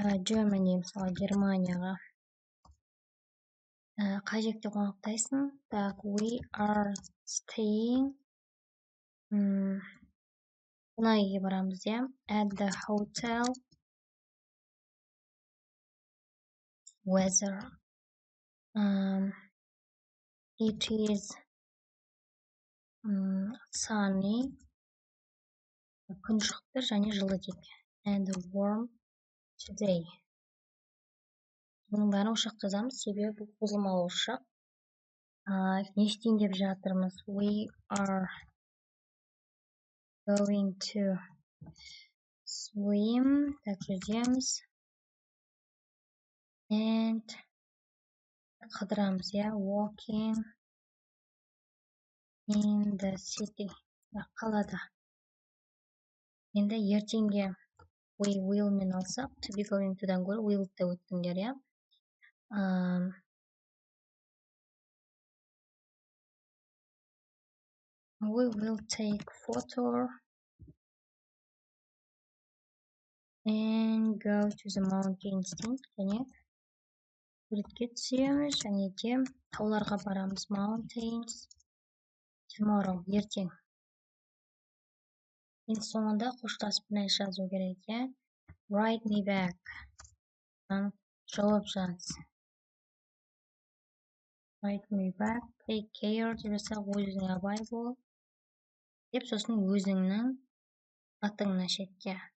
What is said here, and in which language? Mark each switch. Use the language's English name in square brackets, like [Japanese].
[Kazakh] Germany мысалы Германияға қай жерде қонақтайсың? Так, [English] we are staying [Kazakh] қонақ үйге барамыз, иә? [English] At the hotel weather it is sunny [Kazakh] күн шықты және жылы дейді. [English] And warm today. [Kazakh] Бұның бәрін орысша жазамыз, себебі бұл қосылмалы орысша. Не істейін деп жатырмыз? [English] We are going to swim. Так, [Kazakh] жазамыз. [English] And [Kazakh] қыдырамыз, иә? [English] Walking in the city. [Kazakh] Қалада. Енді ертеңге [English] we will [Kazakh] мен алсақ, to be going to'дан гөрі will да өттіңдер, иә? [English] We will take photo and go to the mountains. [Kazakh] Және суретке түсеміз, және де тауларға барамыз. [English] Mountains tomorrow, [Kazakh] ертең. Енді соңында қоштасып нәрсе жазу керек, иә? [English] Write me back. [Kazakh] Жауап жаз. [English] Write me back. Take care [Kazakh] деп жазсақ, өзіңе абай бол. Деп сосын өзіңнің атыңны шетке.